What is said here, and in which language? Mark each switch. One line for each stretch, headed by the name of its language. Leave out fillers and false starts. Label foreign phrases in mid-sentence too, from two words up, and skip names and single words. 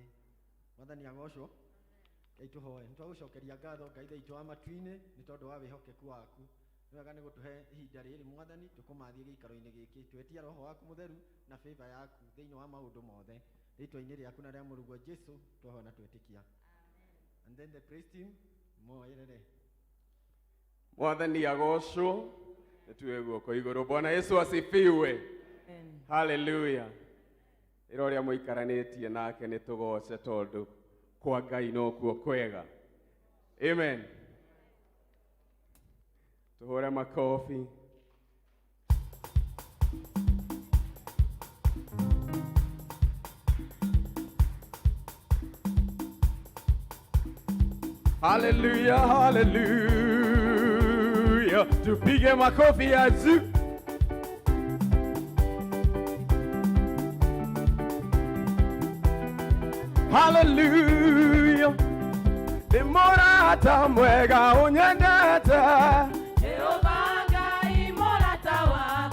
Kikuyu: Mwathani agocwo. Ngai tũhoe. Nĩtwagũcokeria ngatho Ngai thĩitũ wa matu-inĩ nĩ tondũ wa wĩhokeku waku. Nĩwega nĩ gũtũhe ihinda rĩrĩ Mwathani, tũkũmathie gĩikaro-inĩ gĩkĩ. Twetia Roho waku mũtheru na favor yaku thĩinĩ wa maũndũ mothe. Rĩtwa-inĩ rĩaku na rĩa mũrugwo Jesũ twahoe na twĩtĩkia.
English: And then the praise team
Kikuyu: moerere. Mwathani agocwo. Nĩtuwe guoko igũrũ.
Swahili: Bwana Yesu asifiwe. Hallelujah.
Kikuyu: Ĩra ũrĩa mũikaranĩtie nake nĩtũgoce tondũ kwa Ngai nokuo kwega. Amen. Tũhũre makofi. Hallelujah, hallelujah.
Swahili: Tupige makofi ya juu.
Kikuyu: Hallelujah. Imorata mwega unyendete. Jehova Ngai morata wa.